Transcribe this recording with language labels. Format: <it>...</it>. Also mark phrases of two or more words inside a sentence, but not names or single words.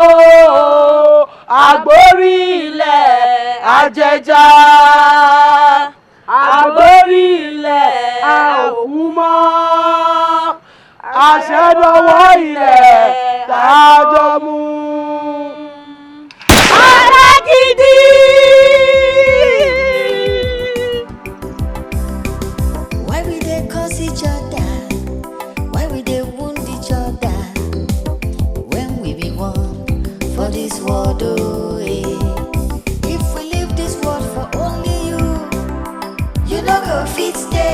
<yo>Agbórí ilẹ̀ Ajẹja. Agbórí ilẹ̀ Àòkúmọ́. Àṣẹdọwọ́ ilẹ̀ tájọ mú. Alágídí!</yo> <pcm>Why we dey curse each other? Why we dey wound each other? When we be one for this world, oh eh. If we leave this world for only you, you no go fit stay.</pcm>